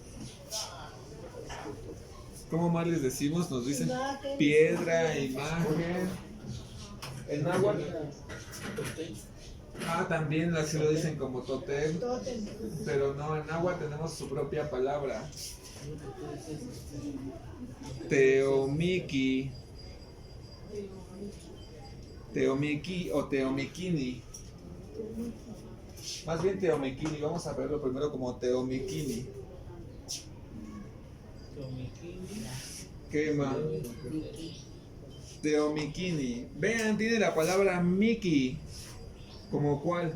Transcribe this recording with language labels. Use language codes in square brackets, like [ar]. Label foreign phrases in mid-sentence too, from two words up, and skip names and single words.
[es] ¿Cómo más les decimos? Nos dicen Imagen. piedra, imagen. En náhuatl. También así lo dicen como totem. Tótem. Pero no, en náhuatl tenemos su propia palabra. Teomiki. Teomiki o teomikini. Más bien teomikini. Vamos a verlo primero como teomikini. ¿Qué más? Teomikini. Vean, tiene la palabra Miki. ¿Como cuál?